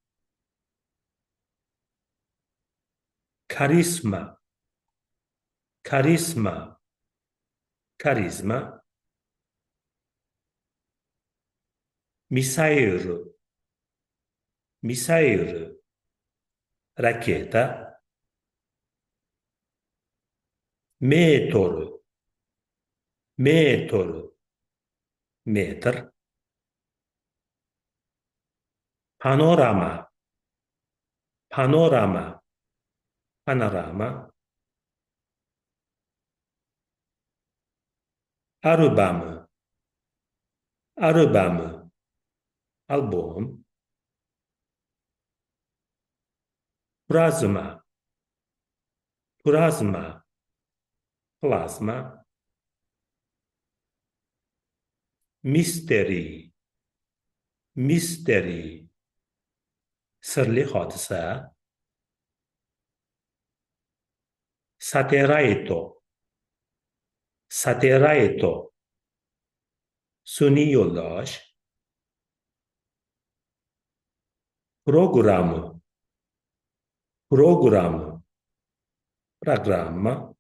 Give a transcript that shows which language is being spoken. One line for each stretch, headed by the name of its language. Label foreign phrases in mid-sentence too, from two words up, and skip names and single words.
Uzbek: karisma, missile, raketa, meter, panorama, album, album, plasma, mystery, sirli hodisa, satellite, sun'iy yo'ldosh, programma,